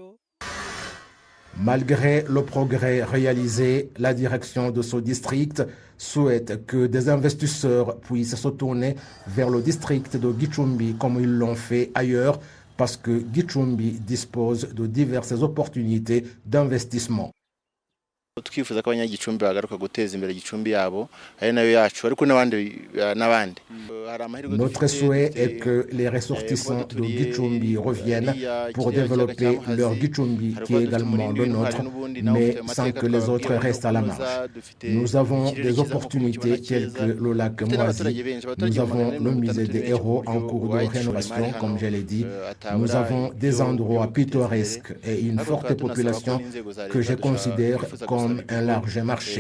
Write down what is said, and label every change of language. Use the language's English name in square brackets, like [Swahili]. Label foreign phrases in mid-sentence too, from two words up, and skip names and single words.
[French] Malgré le progrès réalisé, la direction de ce district souhaite que des investisseurs puissent se tourner vers le district de Gicumbi comme ils l'ont fait ailleurs, parce que Gicumbi dispose de diverses opportunités d'investissement. [Kinyarwanda] twifuza ko abanyagicumbi bagaruka guteza imbere Gicumbi yabo ari nayo yacu ariko n'abandi. [French] Notre souhait est que les ressortissants de Gicumbi reviennent pour développer leur Gicumbi qui est également le nôtre, mais sans que les autres restent à la marge. Nous avons des opportunités telles que le lac Moisi, nous avons le musée des héros en cours de rénovation, comme je l'ai dit, nous avons des endroits pittoresques et une forte population que je considère comme un large marché.